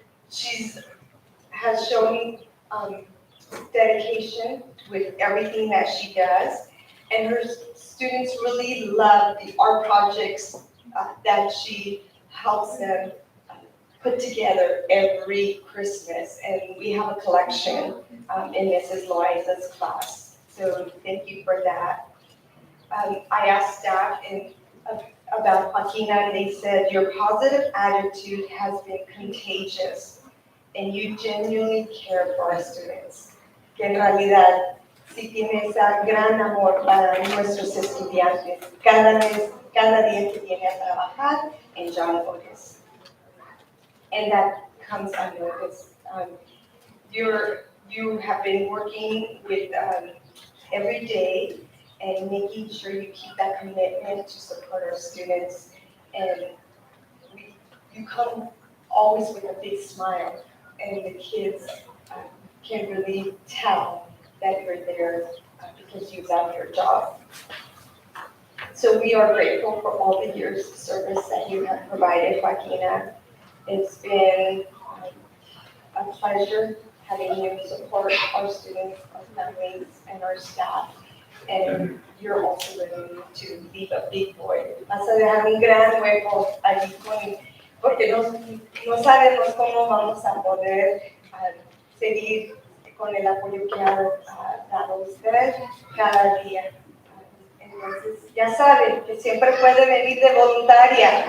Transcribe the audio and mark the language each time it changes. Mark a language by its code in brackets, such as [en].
[en] She has shown dedication with everything that she does, and her students really love the art projects that she helps them put together every Christmas, and we have a collection in Mrs. Loaiza's class, so thank you for that. I asked staff about Joaquina, and they said, your positive attitude has been contagious, and you genuinely care for our students. [es] Que en realidad, sí tiene ese gran amor para nuestros estudiantes, cada día que viene a trabajar en John Otis. [en] And that comes unnoticed. You have been working with every day and making sure you keep that commitment to support our students. And you come always with a big smile, and the kids can really tell that you're there because you've done your job. So we are grateful for all the years of service that you have provided, Joaquina. It's been a pleasure having you support our students, our families, and our staff. And you're also ready to leave a big void. [es] Vas a dejar un gran hueco allí porque no sabemos cómo vamos a poder seguir con el apoyo que ha dado usted cada día. Entonces, ya saben que siempre puede venir de voluntaria.